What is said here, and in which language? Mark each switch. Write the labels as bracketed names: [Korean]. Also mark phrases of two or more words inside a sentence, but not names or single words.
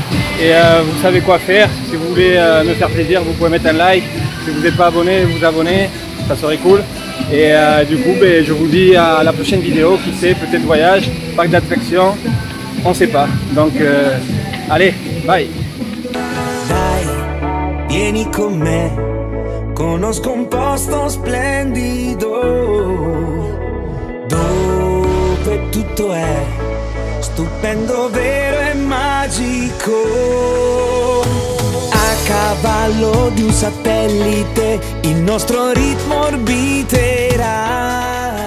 [French] Et vous savez quoi faire. Si vous voulez me faire plaisir, vous pouvez mettre un like. Si vous n'êtes pas abonné, vous abonnez, ça serait cool. Et du coup, je vous dis à la prochaine vidéo. Qui sait, peut-être voyage, parc d'attractions, on sait pas. Donc allez, bye. [Italian] Dai, vieni con me, conosco un posto splendido dove tutto è stupendo, vero e magico. A cavallo di un satellite il nostro ritmo orbiterà.